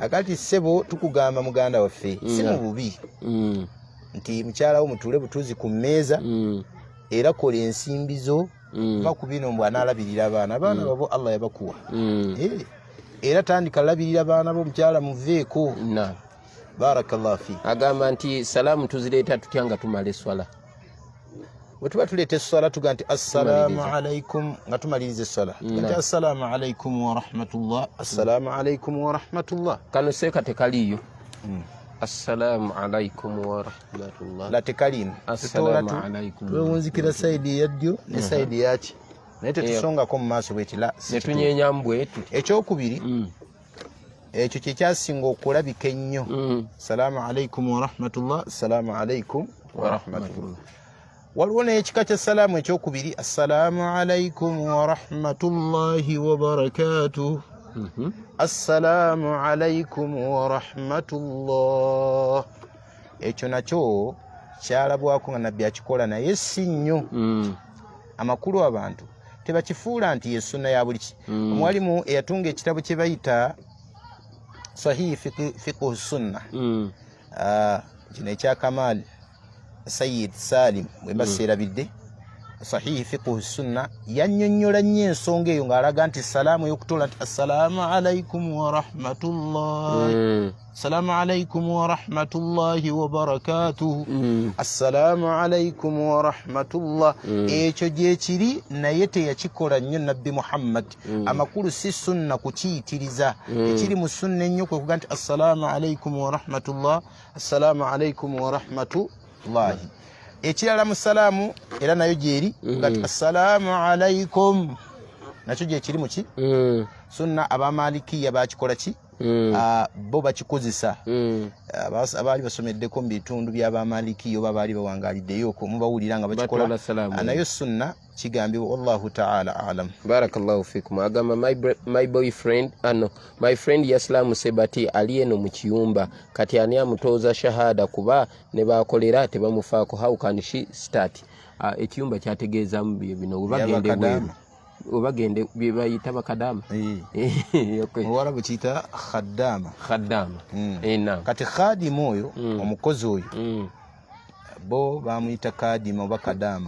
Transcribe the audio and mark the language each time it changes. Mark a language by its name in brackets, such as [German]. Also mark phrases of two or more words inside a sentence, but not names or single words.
[Ganda] Akati ssebo tukugamba muganda waffe si mu bubi nti mukyala wo mutule butuuzi ku mmeeza era kola ensimbi zo va ku bino mbw anaalabirira abaana babo Allah yabakuwa era tandika labirira abaana bo mukyala muveeko. [Arabic] بارك الله في. [Ganda] Agamba nti salaamu tuzireeta tutya nga tumala esswala. Bwe tuba tuleeta esswala tuga nti [Arabic] السلام عليكم [Ganda] nga tumaliriza esswala nti [Arabic] السلام عليكم ورحمة الله، السلام عليكم ورحمة الله. [Ganda] Kano seeka tekaliyo [Arabic] السلام عليكم ورحمة الله [Ganda] la tekalimu [Arabic] السلام عليكم [Ganda] twewunzikira saidi ya ddyo ne saidi yaki naye tetusongako mu maaso bweti la netunyenyamu bwetu. Ekyokubiri ekyo kyekyasinga okulabika ennyo [Arabic] السلام عليكم ورحمة الله، السلام عليكم ورحمة الله. [Ganda] Waliwo n'ekika kya salaamu ekyokubiri [Arabic] السلام عليكم ورحمة الله وبركاته. السلام عليكم ورحمة الله. [Ganda] Ekyo nakyo kyalabwako nga nabbi akikola naye si nnyo. Amakulu abantu tebakifuula nti ye sunna ya buli ki. Omwalimu eyatunga ekitabo kye bayita Sahih Fiqh Sunna kino ekya Kamal Sayyid Salim bwe baseerabidde Sahih Fiqh Sunna yannyonnyola nnyo ensonga eyo ng'alaga nti salaamu ey'okutola nti [Arabic] السلام عليكم ورحمة الله، السلام عليكم ورحمة الله وبركاته، السلام عليكم ورحمة الله. [Ganda] Ekyo gye kiri naye teyakikola nnyo Nabbi Muhammad. Amakulu si sunna kukiyitiriza. Ekiri mu sunna ennyo kwe kuga nti [Arabic] السلام عليكم ورحمة الله، السلام عليكم ورحمة الله. [Ganda] Ekirala mu salaamu era nayo gyeri ngati [Arabic] السلام عليكم [Ganda] nakyo gyekiri muki sunna. Abamalikiya bakikola ki bo bakikozesa abaali basomeddeko mu bitundu by'abamalikiya oba baali bawangaliddeyo mubawulira nga bakikola nayo sunna kigambibwa. [Arabic] والله تعالى أعلم. بارك الله فيكم. [Ganda] Agamba [English] my friend [Ganda] yaslamu sebati ali eno mu kiyumba kati ani amutoza shahada kuba ne bakolera tebamufaako. [English] How can she start? [Ganda] Ekiyumba kyategeezamu bino obagende bweru obagende bye bayita bakadama muwala bukiyita khaddama. Kati khadimu oyo omukozi oyo bo bamuyita kadima oba kadama.